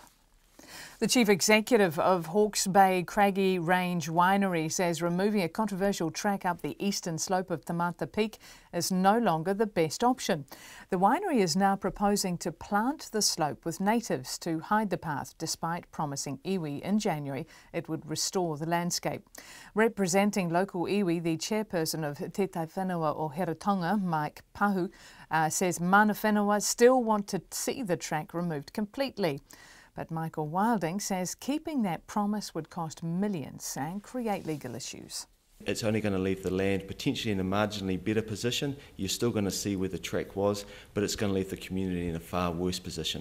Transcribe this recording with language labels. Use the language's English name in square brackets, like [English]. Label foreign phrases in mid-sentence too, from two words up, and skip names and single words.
[English] The chief executive of Hawke's Bay Craggy Range Winery says removing a controversial track up the eastern slope of Te Mata Peak is no longer the best option. The winery is now proposing to plant the slope with natives to hide the path, despite promising iwi in January it would restore the landscape. Representing local iwi, the chairperson of Te Tai Whenua o Heratonga, Mike Pahu, says [Māori] mana whenua [English] still want to see the track removed completely. But Michael Wilding says keeping that promise would cost millions and create legal issues. It's only going to leave the land potentially in a marginally better position. You're still going to see where the track was, but it's going to leave the community in a far worse position.